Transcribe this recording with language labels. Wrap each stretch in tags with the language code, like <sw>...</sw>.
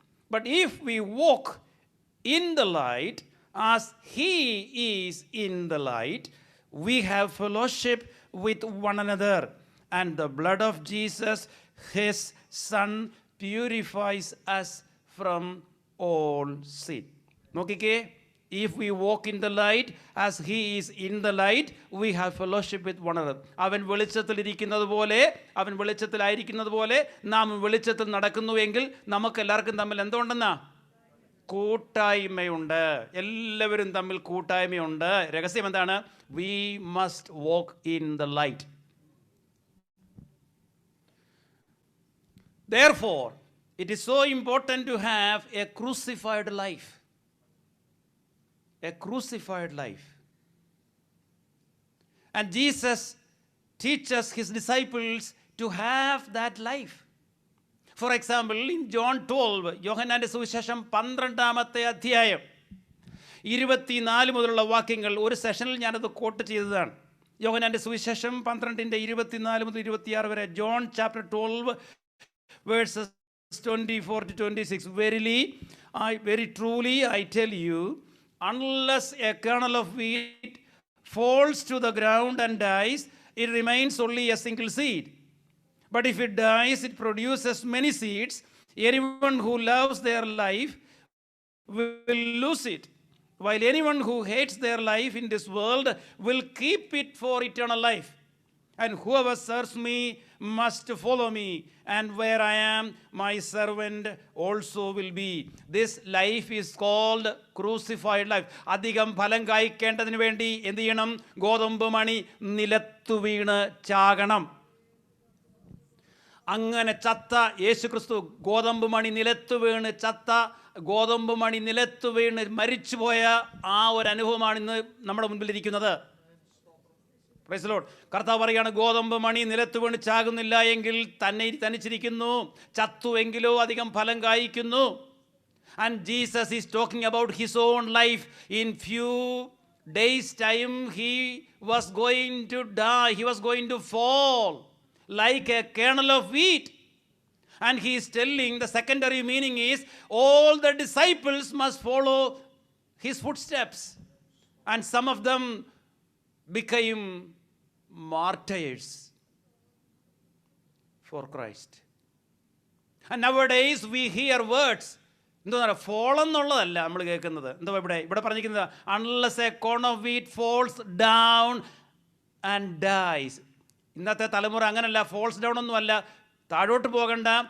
<en>But if we walk in the light as he is in the light, we have fellowship with one another, and the blood of Jesus, his son, purifies us from all sin.</en> <ml>നോക്കിക്കേ,</ml> <en>if we walk in the light as he is in the light, we have fellowship with one another.</en> <ml>അവൻ വെളിച്ചത്തിലിരിക്കുന്നത് പോലെ, അവൻ വെളിച്ചത്തിലായിരിക്കുന്നത് പോലെ നാം വെളിച്ചത്തിൽ നടക്കുന്നുവെങ്കിൽ നമുക്ക് എല്ലാവർക്കും തമ്മിൽ എന്തുണ്ടെന്നാ? കൂട്ടായ്മയുണ്ട്. എല്ലാവരും തമ്മിൽ കൂട്ടായ്മയുണ്ട്. രഹസ്യം എന്താണ്?</ml> <en>We must walk in the light. Therefore, it is so important to have a crucified life. A crucified life. And Jesus teaches his disciples to have that life. For example, in John 12,</en> <ml>യോഹന്നാന്റെ സുവിശേഷം 12-ാമത്തെ അധ്യായം 24 മുതലുള്ള വാക്യങ്ങൾ ഒരു സെഷനിൽ ഞാനത് coat ചെയ്തതാണ്. യോഹന്നാന്റെ സുവിശേഷം 12-24 മുതൽ 26 വരെ.</ml> <en>John chapter 12 verses 24 to 26. Very truly I tell you, unless a kernel of wheat falls to the ground and dies, it remains only a single seed. But if it dies, it produces many seeds. Anyone who loves their life will lose it, while anyone who hates their life in this world will keep it for eternal life. And whoever serves me must follow me, and where I am, my servant also will be. This life is called crucified life.</en> <ml>അധികം ഫലം കായ്ക്കേണ്ടതിന് വേണ്ടി എന്ത് ചെയ്യണം? ഗോതമ്പ് മണി നിലത്തു വീണ് ചാകണം. അങ്ങനെ ചത്ത യേശുക്രിസ്തു, ഗോതമ്പ് മണി നിലത്ത് വീണ് ചത്ത, ഗോതമ്പ് മണി നിലത്ത് വീണ് മരിച്ചുപോയ ആ ഒരു അനുഭവമാണ് ഇന്ന് നമ്മുടെ മുൻപിലിരിക്കുന്നത്.</ml> <en>Praise the lord.</en> <ml>കർത്താവ് പറയുകയാണ്, ഗോതമ്പ് മണി നിലത്ത് വീണ് ചാകുന്നില്ല എങ്കിൽ തന്നെ തനിച്ചിരിക്കുന്നു, ചത്തുവെങ്കിലോ അധികം ഫലം കായ്ക്കുന്നു.</ml> <en>And Jesus is talking about his own life. In few days time he was going to die, he was going to fall like a kernel of wheat. And he is telling, the secondary meaning is all the disciples must follow his footsteps, and some of them became martyrs for Christ. And nowadays we hear words,</en> <ml>എന്താ പറയുക, fall എന്നുള്ളതല്ല നമ്മൾ കേൾക്കുന്നത്. എന്താ ഇവിടെ പറഞ്ഞിരിക്കുന്നത്,</ml> <en>Unless a corn of wheat falls down and dies.</en> <ml>ഇന്നത്തെ തലമുറ അങ്ങനല്ല,</ml> <en>falls down</en> <ml>ഒന്നും അല്ല, താഴോട്ട് പോകണ്ട.</ml>